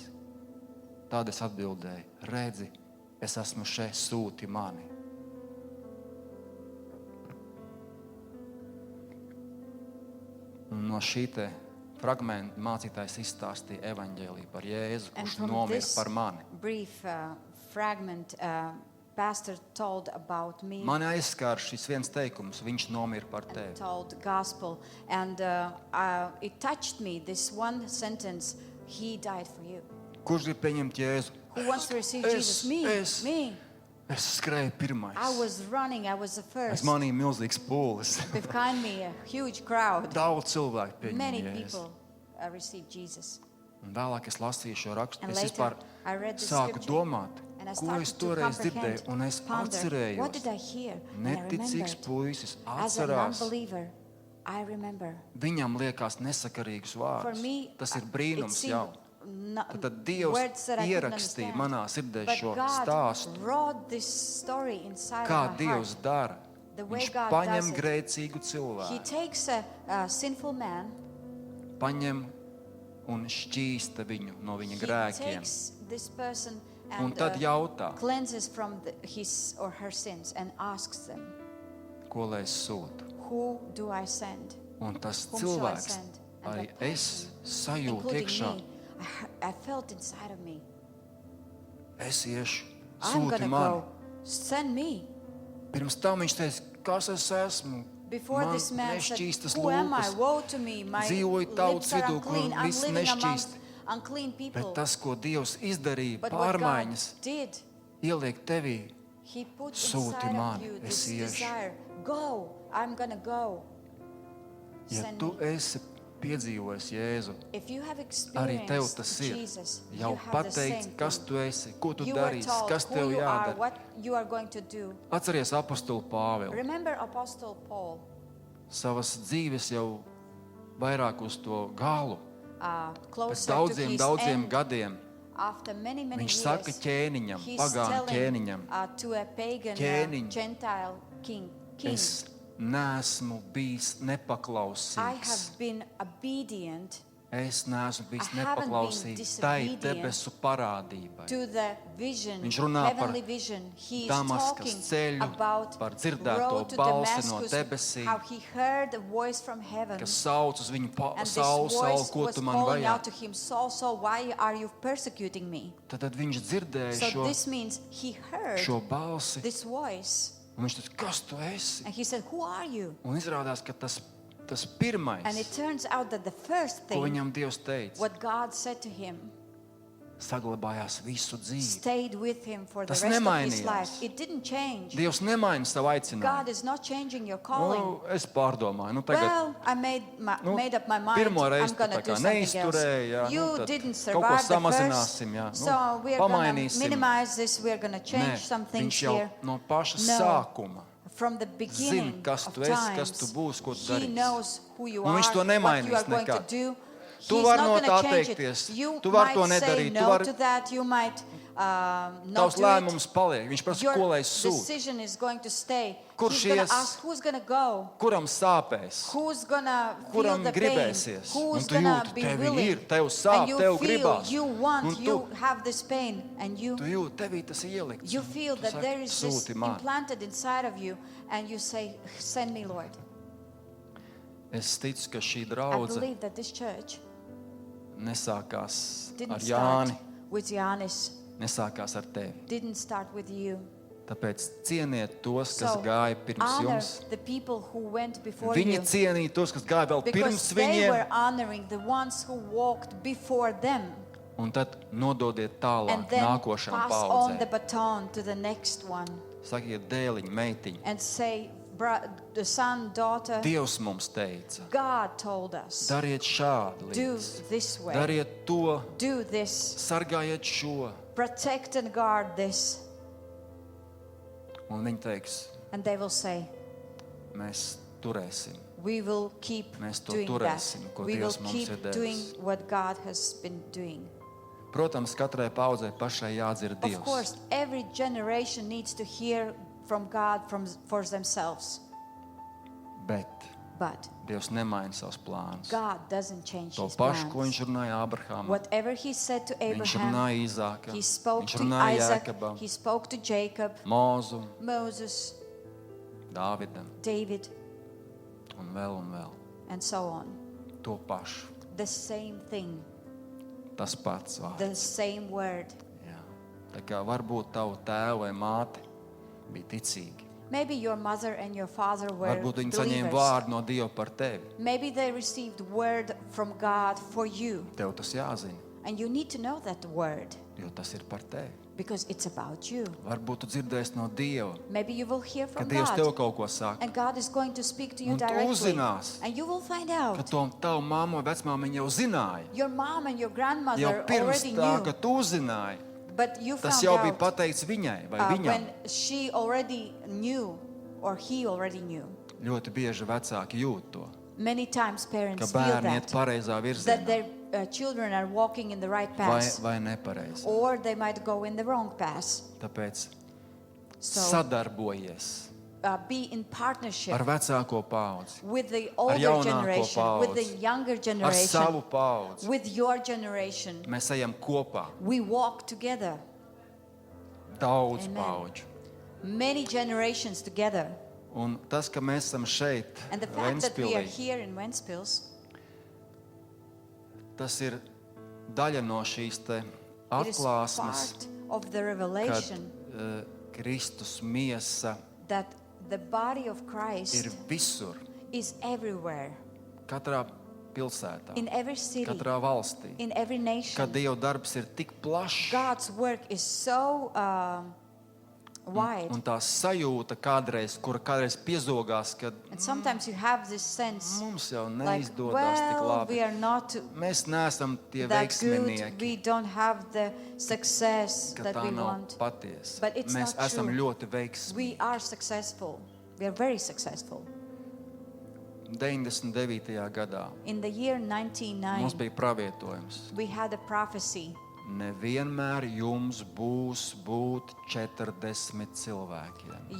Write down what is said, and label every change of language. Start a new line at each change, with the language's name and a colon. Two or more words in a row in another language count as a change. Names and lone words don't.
Latvian: Tad es atbildēju: redzi, es esmu šeit, sūti mani. Un no šī te fragmenta mācītājs izstāstīja evaņģēliju par Jēzu,
English: And
Latvian: kurš
English: from
Latvian: nomira
English: this
Latvian: par mani.
English: brief fragment, pastor told about me,
Latvian: Mani aizskāra šis viens teikums: viņš nomira par tevi.
English: told gospel, and it touched me, this one sentence, he died for you.
Latvian: Kurš grib pieņemt Jēzu?
English: Who wants to receive Jesus? Me.
Latvian: Es skrēju pirmais.
English: I was running, I was the
Latvian: Es
English: first.
Latvian: manīju milzīgs pūles.
English: Behind me, a huge crowd.
Latvian: Daudz cilvēku
English: Many
Latvian: pieņem Jēzu.
English: people received Jesus.
Latvian: Un vēlāk es lasīju šo rakstu.
English: And
Latvian: Es vispār
English: later, I read the
Latvian: sāku
English: scripture,
Latvian: domāt,
English: And I
Latvian: ko es
English: started to
Latvian: toreiz
English: comprehend,
Latvian: dzirdēju. Un es
English: ponder, what did I
Latvian: atcerējos.
English: hear? And I
Latvian: Neticīgs
English: remembered.
Latvian: puisis
English: As a
Latvian: atcerās.
English: non-believer, I remember.
Latvian: Viņam liekas nesakarīgus
English: For
Latvian: vārdus.
English: me,
Latvian: Tas ir
English: it
Latvian: brīnums
English: seemed
Latvian: jau. Tad Dievs
English: words that I couldn't
Latvian: ierakstīja
English: understand.
Latvian: manā sirdē
English: But
Latvian: šo
English: God
Latvian: stāstu.
English: wrote this story inside
Latvian: Kā
English: of my
Latvian: Dievs
English: heart.
Latvian: dara.
English: The way
Latvian: Viņš
English: God
Latvian: paņem
English: does it.
Latvian: grēcīgu
English: He
Latvian: cilvēku,
English: takes a sinful man,
Latvian: paņem un šķīsta viņu no viņa
English: he
Latvian: grēkiem.
English: takes this person
Latvian: Un
English: and
Latvian: tad jautā,
English: cleanses from his or her sins and asks them,
Latvian: ko lai es sūtu.
English: who do I send?
Latvian: Un tas
English: Whom shall I
Latvian: cilvēks,
English: send? And
Latvian: arī
English: that
Latvian: es
English: person,
Latvian: sajūtu
English: including
Latvian: iekšā,
English: me, I felt inside of me,
Latvian: es iešu,
English: I'm
Latvian: sūti
English: gonna
Latvian: mani.
English: go, send me.
Latvian: Pirms tam viņš teica, kas es esmu,
English: Before
Latvian: man
English: this man said,
Latvian: nešķīstas
English: who am I?
Latvian: lūpas.
English: Woe to me, my
Latvian: Dzīvoju tautas
English: lips are
Latvian: vidū, kur
English: unclean, I'm
Latvian: viss
English: living amongst
Latvian: nešķīst.
English: unclean people.
Latvian: Bet tas, ko Dievs izdarīja,
English: But what God
Latvian: pārmaiņas,
English: did,
Latvian: ieliek tevī.
English: He put
Latvian: Sūti
English: inside of
Latvian: mani,
English: you
Latvian: es
English: this
Latvian: iešu.
English: desire. Go, I'm gonna go.
Latvian: Ja
English: Send
Latvian: tu
English: me.
Latvian: esi piedzīvojis Jēzu,
English: If you have
Latvian: arī tev tas
English: experienced
Latvian: ir.
English: Jesus,
Latvian: Jau
English: you have the
Latvian: pateikts,
English: same
Latvian: kas
English: thing.
Latvian: tu esi, ko tu
English: You were
Latvian: darīsi,
English: told
Latvian: kas
English: who
Latvian: tev
English: you are,
Latvian: jādara.
English: what you are going to do.
Latvian: Atceries apostolu Pāvilu.
English: Remember Apostle Paul,
Latvian: Savas dzīves jau vairāk uz to galu. Pēc
English: closer to
Latvian: daudziem,
English: his
Latvian: daudziem
English: end,
Latvian: gadiem
English: after many
Latvian: viņš
English: years,
Latvian: saka ķēniņam,
English: he's
Latvian: pagānu
English: telling
Latvian: ķēniņam,
English: to a pagan
Latvian: Ķēniņ.
English: Gentile king,
Latvian: es neesmu bijis
English: I
Latvian: nepaklausīgs.
English: have been obedient
Latvian: Es neesmu bijis
English: I haven't been
Latvian: nepaklausīgs tai
English: disobedient
Latvian: debesu parādībai.
English: to the vision,
Latvian: Viņš runā par
English: heavenly vision. He is
Latvian: Damaskas
English: talking
Latvian: ceļu,
English: about
Latvian: par dzirdēto
English: road to
Latvian: balsi no
English: Damascus,
Latvian: debesīm,
English: how he heard a voice from heaven.
Latvian: kas sauc uz viņu
English: And this
Latvian: Saul, Saul,
English: voice
Latvian: ko
English: was
Latvian: tu man
English: calling out
Latvian: vajag.
English: to him, Saul, Saul, why are you persecuting me?
Latvian: Tad viņš dzirdēja
English: So
Latvian: šo,
English: this means he heard
Latvian: šo balsi,
English: this voice.
Latvian: un viņš teica, kas tu esi?
English: And he said, who are you?
Latvian: Un izrādās, ka tas
English: And
Latvian: pirmais,
English: it turns out that the first
Latvian: ko
English: thing,
Latvian: viņam Dievs teica,
English: what God said to him,
Latvian: saglabājās visu dzīvi.
English: stayed with him for the
Latvian: Tas
English: rest of his
Latvian: nemainījās.
English: life. It didn't change.
Latvian: Dievs nemaina savu
English: God
Latvian: aicinājumu.
English: is not changing your calling.
Latvian: Nu, es pārdomāju, tagad
English: Well, I made up my mind.
Latvian: pirmo reizi
English: I'm going to
Latvian: tā
English: do
Latvian: kā
English: something
Latvian: neizturēju, jā,
English: else. You
Latvian: tad
English: didn't
Latvian: kaut ko
English: survive the
Latvian: samazināsim, jā,
English: first, so we're going to
Latvian: pamainīsim.
English: minimize this. We're going to change some
Latvian: Nē,
English: things
Latvian: viņš jau
English: here.
Latvian: no paša
English: No.
Latvian: sākuma
English: From the beginning
Latvian: kas
English: of
Latvian: tu esi, kas
English: times,
Latvian: tu būsi, ko tu
English: He
Latvian: darīsi.
English: knows who you
Latvian: Un
English: are,
Latvian: viņš to
English: what you
Latvian: nemainīs
English: are going to
Latvian: nekad.
English: do.
Latvian: Tu
English: He's
Latvian: vari
English: not
Latvian: no
English: gonna
Latvian: tā
English: change it.
Latvian: atteikties.
English: You
Latvian: Tu vari to
English: might say
Latvian: nedarīt. Tu
English: no
Latvian: vari-
English: to that. You might not
Latvian: Tavs
English: do it,
Latvian: lēmums paliek. Viņš prasa,
English: your
Latvian: ko lai es sūtu.
English: decision is going to stay.
Latvian: Kurš
English: He's going
Latvian: ies?
English: to ask who's going to go,
Latvian: Kuram sāpēs?
English: who's going to feel
Latvian: Kuram
English: the pain,
Latvian: gribēsies? Un
English: who's
Latvian: tu
English: going to
Latvian: jūti,
English: be
Latvian: tev
English: willing.
Latvian: ir, tev sāp,
English: And you
Latvian: tev
English: feel,
Latvian: gribās.
English: you
Latvian: Un
English: want,
Latvian: tu-
English: you have this pain, and
Latvian: Tu jūti, tevī tas ir ielikts.
English: you
Latvian: Un
English: feel
Latvian: tu
English: that
Latvian: saki,
English: there is this
Latvian: sūti man.
English: implanted inside of you, and you say, send me, Lord.
Latvian: Es ticu, ka šī
English: I
Latvian: draudze
English: believe that this church
Latvian: nesākās
English: didn't
Latvian: ar
English: start
Latvian: Jāni,
English: with Giannis,
Latvian: nesākās ar tevi.
English: didn't start with you.
Latvian: Tāpēc cieniet tos, kas
English: So,
Latvian: gāja pirms
English: honor
Latvian: jums.
English: the people who went before
Latvian: Viņi
English: you,
Latvian: cienīja tos, kas gāja vēl pirms
English: because they
Latvian: viņiem.
English: were honoring the ones who walked before them,
Latvian: Un tad nododiet
English: and
Latvian: tālāk
English: then
Latvian: nākošām
English: pass on the
Latvian: paudzēm.
English: baton to the next one,
Latvian: Sakiet, dēliņ, meitiņ.
English: and say, the son, daughter,
Latvian: Dievs mums teica,
English: God told us,
Latvian: dariet šādu
English: do
Latvian: lietu.
English: this way,
Latvian: Dariet to,
English: do this,
Latvian: sargājiet šo.
English: protect and guard this.
Latvian: Un viņi teiks,
English: And they will say,
Latvian: mēs turēsim.
English: we will keep
Latvian: Mēs to
English: doing that.
Latvian: turēsim, ko
English: We will
Latvian: Dievs mums
English: keep
Latvian: ir devis.
English: doing what God has been doing.
Latvian: Protams, katrai paudzei pašai jādzird
English: Of
Latvian: Dievs.
English: course, every generation needs to hear from God for themselves.
Latvian: Bet
English: But
Latvian: Dievs nemaina savus plānus.
English: God doesn't change
Latvian: To
English: his
Latvian: pašu, ko
English: plans.
Latvian: viņš runāja Abrahamam,
English: Whatever he said to
Latvian: viņš
English: Abraham,
Latvian: runāja Īzākam,
English: he spoke
Latvian: viņš
English: to
Latvian: runāja
English: Isaac,
Latvian: Jēkabam,
English: he spoke to Jacob,
Latvian: Mūzum,
English: Moses,
Latvian: Dāvidam
English: David,
Latvian: un vēl.
English: and so on.
Latvian: To pašu,
English: The same thing,
Latvian: tas pats vārds.
English: the same word.
Latvian: Jā. Tā kā varbūt tavu tēvu vai māti bija ticīgi.
English: Maybe your mother and your father were
Latvian: Varbūt viņi saņēma
English: believers.
Latvian: vārdu no Dieva par tevi.
English: Maybe they received word from God for you.
Latvian: Tev tas jāzina,
English: And you need to know that word
Latvian: jo tas ir par tevi.
English: because it's about you.
Latvian: Varbūt tu dzirdēsi no Dieva,
English: Maybe you will hear
Latvian: ka
English: from
Latvian: Dievs tev
English: God
Latvian: kaut ko saka.
English: and God is going to speak to you
Latvian: Un tu
English: directly.
Latvian: uzzināsi,
English: And you will find
Latvian: ka
English: out.
Latvian: to tavu mammu vai vecmāmiņu jau zināja.
English: Your mom and your
Latvian: Jau
English: grandmother
Latvian: pirms
English: already
Latvian: tā, ka
English: knew,
Latvian: tu uzzināji,
English: but you
Latvian: tas
English: found
Latvian: jau bija
English: out
Latvian: pateikts viņai vai viņam.
English: when she already knew or he already knew.
Latvian: Ļoti bieži vecāki jūt to,
English: Many times
Latvian: ka
English: parents feel
Latvian: bērni iet
English: that,
Latvian: pareizā
English: that
Latvian: virzienā
English: their children are walking in the right
Latvian: vai,
English: path,
Latvian: vai nepareizi.
English: or they might go in the wrong path.
Latvian: Tāpēc
English: So
Latvian: sadarbojies
English: be in partnership
Latvian: ar vecāko paudzi,
English: with the older
Latvian: jaunāko
English: generation, with the
Latvian: paudzi,
English: younger
Latvian: ar
English: generation,
Latvian: savu paudzi.
English: with your generation.
Latvian: Mēs ejam kopā,
English: We walk together,
Latvian: daudz
English: Amen.
Latvian: paudžu.
English: many generations together.
Latvian: Un tas, ka mēs esam šeit,
English: And the fact that we are
Latvian: Ventspilī,
English: here in Ventspils,
Latvian: tas ir daļa no šīs te
English: it is
Latvian: atklāsmes,
English: part of the
Latvian: kad
English: revelation
Latvian: Kristus miesa
English: that the body of
Latvian: ir
English: Christ
Latvian: visur,
English: is everywhere,
Latvian: katrā pilsētā,
English: in every city,
Latvian: katrā valstī.
English: in every
Latvian: Kad
English: nation.
Latvian: Dieva darbs ir tik plašs,
English: God's work is so wide.
Latvian: un tā sajūta kura kādreiz piezogās, kad
English: And sometimes you have this sense
Latvian: mums jau
English: like,
Latvian: neizdodas tik
English: well,
Latvian: labi.
English: we are not
Latvian: Mēs neesam tie
English: that good,
Latvian: veiksminieki,
English: we don't have the success
Latvian: ka
English: that
Latvian: tā
English: we
Latvian: nav
English: want.
Latvian: patiesa.
English: But it's
Latvian: Mēs
English: not
Latvian: esam
English: true.
Latvian: ļoti veiksmīgi.
English: We are successful. We are very successful.
Latvian: 99. gadā
English: In the year
Latvian: mums
English: 1999,
Latvian: bija pravietojums.
English: we had a prophecy.
Latvian: Nevienmēr jums būs būt 40 cilvēkiem.